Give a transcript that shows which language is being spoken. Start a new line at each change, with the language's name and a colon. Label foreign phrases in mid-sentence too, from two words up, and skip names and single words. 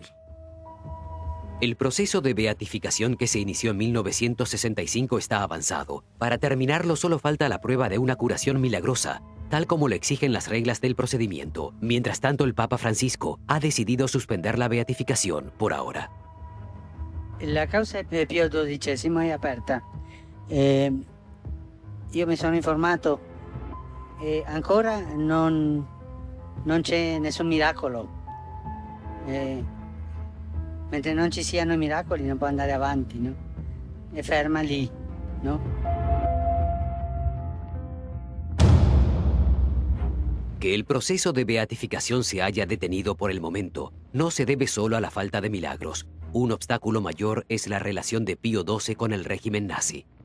Spanish: El proceso de beatificación que se inició en 1965 está avanzado. Para terminarlo solo falta la prueba de una curación milagrosa. tal como lo exigen las reglas del procedimiento. Mientras tanto, el Papa Francisco ha decidido suspender la beatificación por ahora.
Italian: La causa di Pio XII è aperta. Io mi sono informato e ancora non c'è nessun miracolo. Mentre non ci siano i miracoli non può andare avanti, ¿no? È ferma lì, ¿no?
Spanish: Que el proceso de beatificación se haya detenido por el momento no se debe solo a la falta de milagros. Un obstáculo mayor es la relación de Pío XII con el régimen nazi.